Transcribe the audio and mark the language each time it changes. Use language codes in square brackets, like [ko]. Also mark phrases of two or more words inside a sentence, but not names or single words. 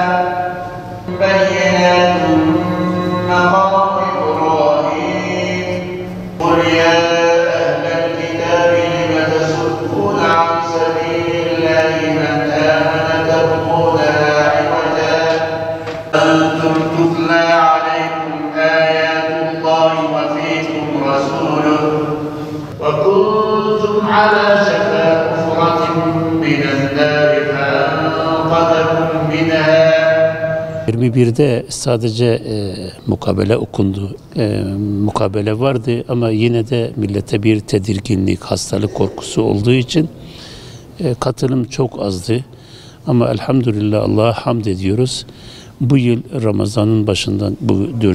[ar] بينات مقام إبراهيم قل يا أهل الكتاب لم تصدون عن سبيل الله من آمن تبغونها عوجا أنتم تتلى عليكم آيات الله وفيكم رسوله وكنتم على شفا حفرة من النار فأنقذكم منها. [tr] 21'de sadece mukabele okundu. Mukabele vardı ama yine de millete bir tedirginlik, hastalık korkusu olduğu için katılım çok azdı. Ama elhamdülillah Allah'a hamd ediyoruz. Bu yıl Ramazan'ın başından bu 4.